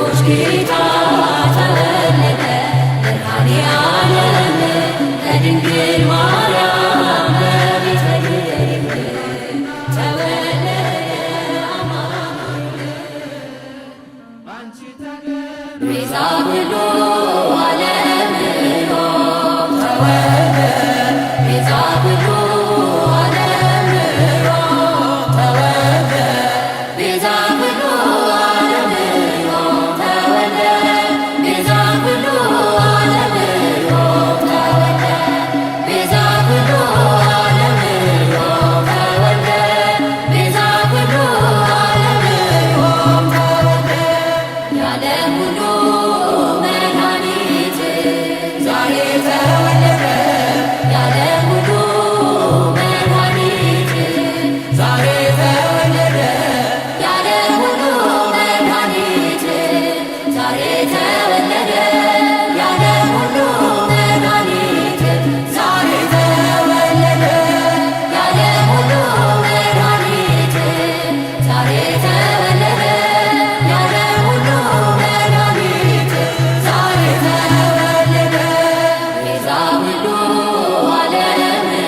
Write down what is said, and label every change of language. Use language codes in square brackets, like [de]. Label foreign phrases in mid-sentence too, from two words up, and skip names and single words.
[am] ጌታ ተወለደ መድኃኔዓለም ከድንግል ማርያም በቤተልሔም ተወለደ አማኑኤል [gez] ቤዛ ኩሉ ዓለም ተወለደ ቤዛ ኩሉ ዓለም ተወለደ ቤዛ ኩሉ ዓለም ተወለደ ቤዛ ኩሉ ዓለም ተወለደ ቤዛ ኩሉ ዓለም ተወለደ ቤዛ ኩሉ ዓለም ተወለደ [am] የዓለም ሁሉ መድኃኒት ዛሬ ተወለደ የዓለም ሁሉ መድኃኒት ዛሬ ተወለደ የዓለም ሁሉ መድኃኒት ዛሬ ተወለደ የዓለም ሁሉ መድኃኒት ዛሬ ተወለደ የዓለም ሁሉ መድኃኒት ዛሬ ተወለደ የዓለም ሁሉ መድኃኒት ዛሬ [gez] ተወለደ ቤዛ ሁሉ ዓለም